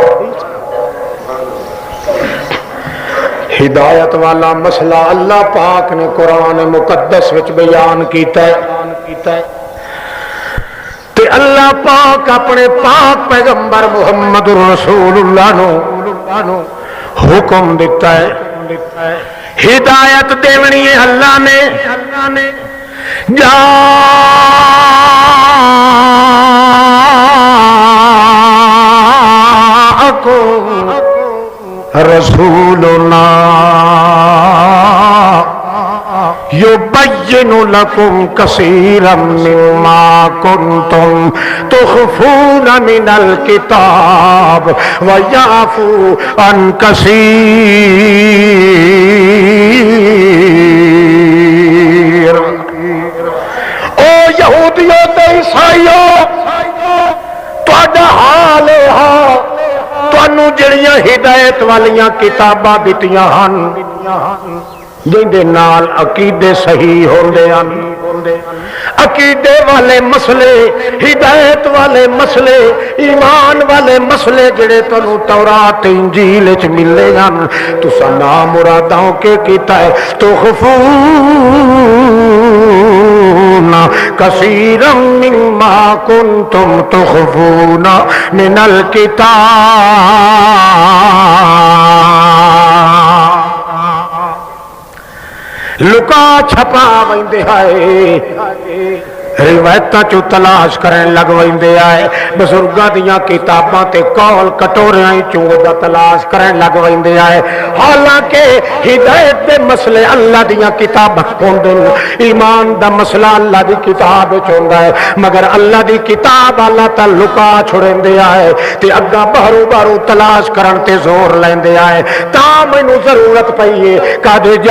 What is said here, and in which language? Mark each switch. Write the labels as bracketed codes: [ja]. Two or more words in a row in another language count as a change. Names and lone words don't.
[pa] ہدایت والا مسئلہ اللہ پاک نے قرآن مقدس وچ بیان کیتا ہے تے اللہ پاک اپنے پاک پیغمبر محمد رسول اللہ نو حکم دیتا ہے ہدایت دیونی ہے اللہ نے جا [ar] رسولنا يبين لكم كثيرا مما كنتم تخفون من الكتاب ويعفو عن [pa] كثير او یہودیوں تے عیسائیوں تہاڈا حال ہے تانوں جڑیاں ہدایت والیاں کتاباں دتیاں ہن جندے نال عقیدے صحیح ہوندے ہیں عقیدے والے مسئلے ہدایت والے مسئلے ایمان والے مسئلے جڑے تانوں تورات انجیل وچ ملے ہن تساں نا مراداں کے کیتا ہے [ar] تخفون کثیرا مما کنتم تخفون من الکتاب [pa] لکا چھپا ویندے ہائے روایتاں چوں تلاش کرن لگ ویندے آئے بزرگاں دیاں کتاباں تے کول کٹوریاں چوں دا تلاش کرن لگ ویندے آئے حالانکہ ہدایت دے مسئلے اللہ دیاں کتاباں ہوندے نے ایمان دا مسئلہ اللہ دی کتاب وچ ہوندا ہے مگر اللہ دی کتاب اللہ تعالی لکا چھڑیندے آئے تے اگا باہروں باہروں تلاش کرن تے زور لیندے آئے تا مینوں ضرورت پئی ہے قد